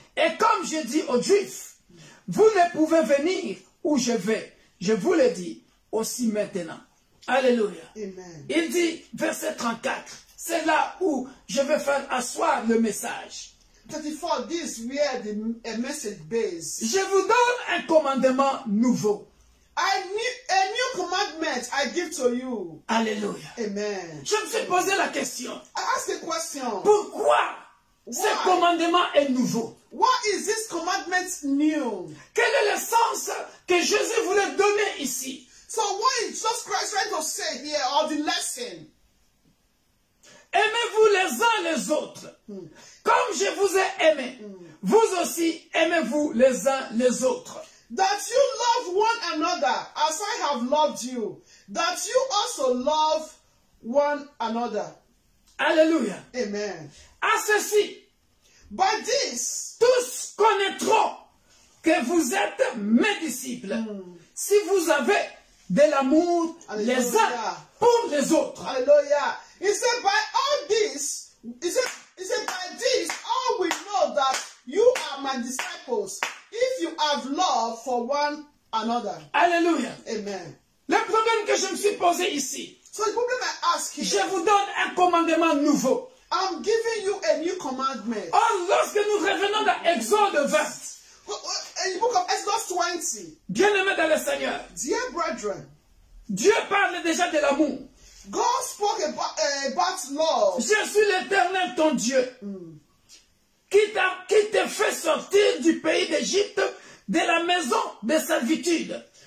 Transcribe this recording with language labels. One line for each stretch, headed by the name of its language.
French: Et comme je dis aux Juifs, vous ne pouvez venir où je vais. Je vous le dis aussi maintenant. Alléluia. Amen. Il dit, verset 34, c'est là où je vais faire asseoir le message.
English: 34. This is where the message base.
French: Je vous donne un commandement nouveau.
English: A new commandment I give to you.
French: Alléluia. Amen. Je me suis posé la question.
English: I ask a question.
French: Pourquoi ce commandement est nouveau?
English: Why is this commandment new?
French: Quel est le sens que Jésus voulait donner ici?
English: So what is Jesus Christ trying to say here, or the lesson?
French: Aimez-vous les uns les autres. Comme je vous ai aimé, vous aussi aimez-vous les uns les autres.
English: That you love one another as I have loved you. That you also love one another.
French: Alléluia. Amen. À ceci,
English: By this,
French: tous connaîtront que vous êtes mes disciples. Si vous avez de l'amour Alléluia. les uns pour les autres.
English: hallelujah. He said, by all this, he said, by this, all will know that you are my disciples, if you have love for one another.
French: Alléluia. Amen. Le problème que je me suis posé ici,
English: So the problem I ask
French: je
English: here,
French: vous donne un commandement nouveau.
English: I'm giving you a new commandment.
French: Or, lorsque nous revenons dans Exode 20,
English: In the book of Exodus 20,
French: bien-aimés dans le Seigneur,
English: dear brethren,
French: Dieu parle déjà de l'amour.
English: God spoke about love.
French: Je suis l'Éternel ton Dieu, qui te fait sortir du pays d'Égypte, de la maison de servitude.